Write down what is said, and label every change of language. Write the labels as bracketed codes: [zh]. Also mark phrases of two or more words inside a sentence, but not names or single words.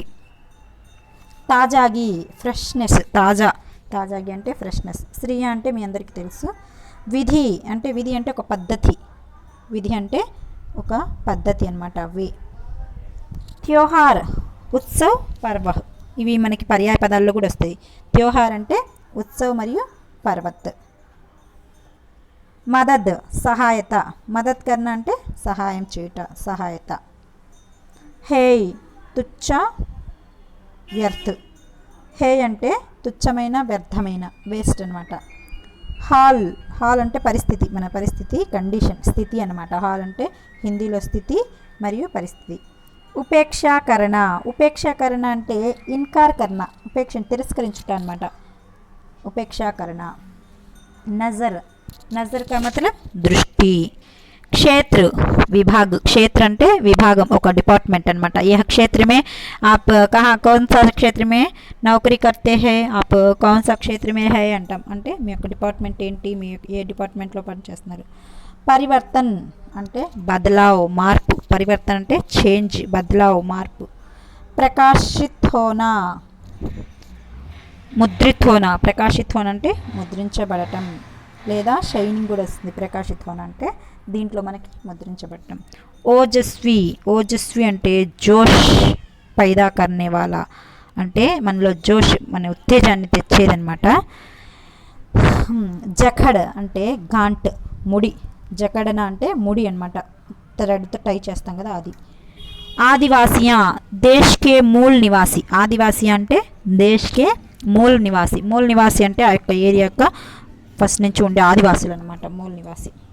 [te] తాజాగి, ఫ్రెష్నెస్, తాజాగి అంటే ఫ్రెష్నెస్. శ్రీయ అంటే మీ అందరికీ తెలుసు. విధి అంటే ఒక పద్ధతి, విధి అంటే ఒక పద్ధతి అనమాట, వే. [hi] त्योहार, उत्सव, पर्व, [te] ఇవి మనకి పర్యాయ పదాల్లో కూడా వస్తాయి. త్యోహార్ అంటే ఉత్సవ్ మరియు పర్వత్. [hi] मदद, सहायता, मदद करना [te] అంటే సహాయం చేయుట, సహాయత. [hi] हेय, तुच्छ, व्यर्थ, [te] హే అంటే తుచ్చమైన, వ్యర్థమైన, వేస్ట్ అనమాట. హాల్ అంటే పరిస్థితి, మన పరిస్థితి, కండిషన్, స్థితి అనమాట. హాల్ అంటే హిందీలో స్థితి మరియు పరిస్థితి. ఉపేక్షాకరణ అంటే [hi] इनकार करना, [te] ఉపేక్షను తిరస్కరించుట అనమాట, ఉపేక్షాకరణ. [hi] नज़र का मतलब दृष्टि. क्षेत्र, विभाग, क्षेत्र [te] అంటే విభాగం, ఒక డిపార్ట్మెంట్ అనమాట. [hi] यह क्षेत्र में आप कहाँ कौन सा क्षेत्र में नौकरी करते हैं, आप कौन सा क्षेत्र में है అంటాం. [te] అంటే మీ యొక్క డిపార్ట్మెంట్ ఏంటి, మీ ఏ డిపార్ట్మెంట్లో పనిచేస్తున్నారు. పరివర్తన్ అంటే బదలావ్, మార్పు, పరివర్తన్ అంటే చేంజ్, బదలావ్, మార్పు. [hi] प्रकाशित होना, मुद्रित होना, प्रकाशित होना [te] అంటే ముద్రించబడటం లేదా షైనింగ్ కూడా వస్తుంది. [hi] प्रकाशित होना [te] అంటే దీంట్లో మనకి ముద్రించబడటం. ఓజస్వి అంటే [hi] जोश पैदा करने वाला, [te] అంటే మనలో జోష్, మన ఉత్తేజాన్ని తెచ్చేదనమాట. జఖడ్ అంటే గాంట్, ముడి, జకడన అంటే ముడి అనమాట, థ్రెడ్తో టై చేస్తాం కదా అది. ఆదివాసియా, [hi] देश के मूल निवासी, [te] ఆదివాసి అంటే [hi] देश के मूल निवासी [te] అంటే ఆ యొక్క ఏరియా యొక్క ఫస్ట్ నుంచి ఉండే ఆదివాసులు అనమాట, [hi] मूल निवासी.